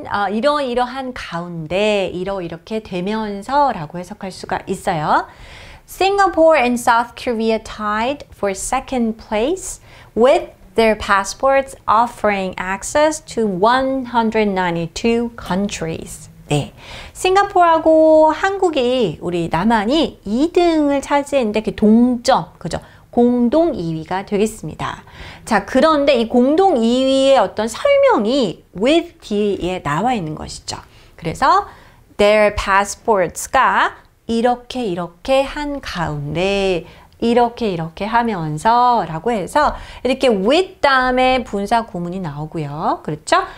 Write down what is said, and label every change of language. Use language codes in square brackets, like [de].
[ko] 이러이러한 가운데 이렇게 되면서 라고 해석할 수가 있어요. [en] Singapore and South Korea tied for second place with their passports offering access to 192 countries. [ko] 네, 싱가포르하고 한국이 우리 남한이 2등을 차지했는데 그 동점, 그죠? 공동 2위가 되겠습니다. 자, 그런데 이 공동 2위의 어떤 설명이 with 뒤에 나와 있는 것이죠. 그래서 [en] their passports [ko] 가 이렇게 한 가운데 이렇게 하면서 라고 해서 이렇게 with 다음에 분사 구문이 나오고요. 그렇죠?